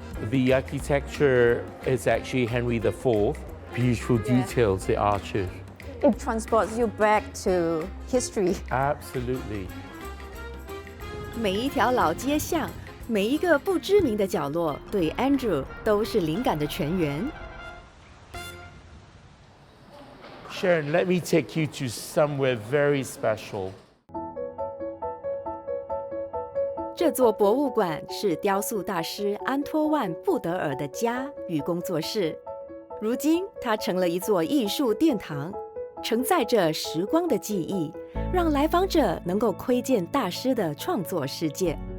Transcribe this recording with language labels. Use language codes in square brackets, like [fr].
[en] The architecture is actually Henry IV. Beautiful details, the arches. It transports you back to history. Absolutely. [zh] 每一条老街巷每一个不知名的角落对 Andrew 都是灵感的泉源。 [en] Sharon, let me take you to somewhere very special. [zh] 这座博物馆是雕塑大师安托万·布德尔的家与工作室。如今，它成了一座艺术殿堂，承载着时光的记忆，让来访者能够窥见大师的创作世界。